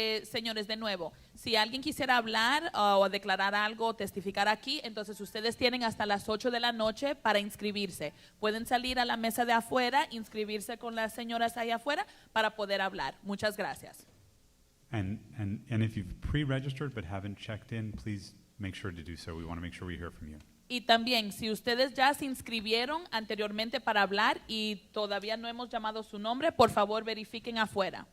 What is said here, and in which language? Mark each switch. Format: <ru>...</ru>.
<es>Señores, de nuevo, si alguien quisiera hablar o declarar algo o testificar aquí, entonces ustedes tienen hasta las 8 de la noche para inscribirse. Pueden salir a la mesa de afuera, inscribirse con las señoras ahí afuera para poder hablar. Muchas gracias.</es> <en>And if you've pre-registered but haven't checked in, please make sure to do so. We want to make sure we hear from you.</en> <es>Y también, si ustedes ya se inscribieron anteriormente para hablar y todavía no hemos llamado su nombre, por favor verifiquen afuera.</es>